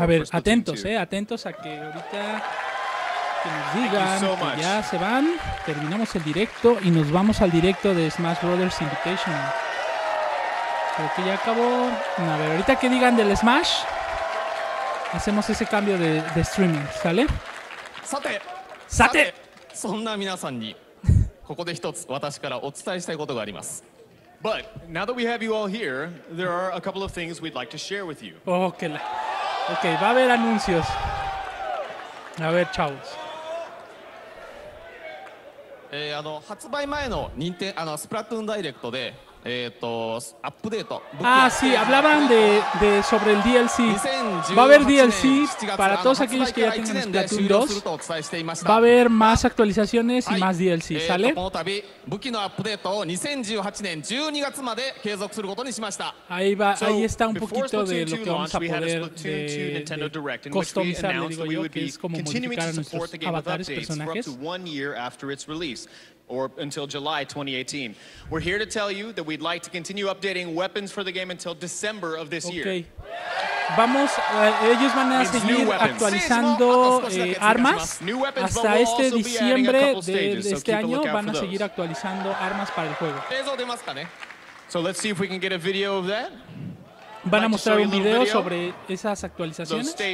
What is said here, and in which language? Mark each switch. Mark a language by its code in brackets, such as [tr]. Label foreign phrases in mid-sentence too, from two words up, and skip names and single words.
[es] A ver, atentos a que ahorita que nos digan que ya se van, terminamos el directo y nos vamos al directo de Smash Brothers Invitational. Creo que ya acabó. A ver, ahorita que digan del Smash, hacemos ese cambio de streaming, ¿sale? [ja] さてそんな皆さんにここで一つ私からお伝えしたいことがあります。 [en] But now that we have you all here, there are a couple of things we'd like to share with you. [es] Okay, va a haber anuncios. A ver, chavos. [ja] 発売前のスプラトゥーンダイレクトでアップデート。 [es] Sí, hablaban sobre el DLC. Va a haber DLC para todos aquellos que ya tengan Splatoon 2. Va a haber más actualizaciones y más DLC, ¿sale? [ja] この度武器のアップデートを2018年12月まで継続することにしました。 [es] Ahí está un poquito de lo que vamos a poder customizar, le digo yo, que es como modificar a nuestros avatares, personajes. [en] Or until July 2018. We're here to tell you that we'd like to continue updating weapons for the game until December of this year. [es] ellos van a seguir actualizando armas hasta este diciembre de este año. Van a seguir actualizando armas para el juego. Van a mostrar un video sobre esas actualizaciones.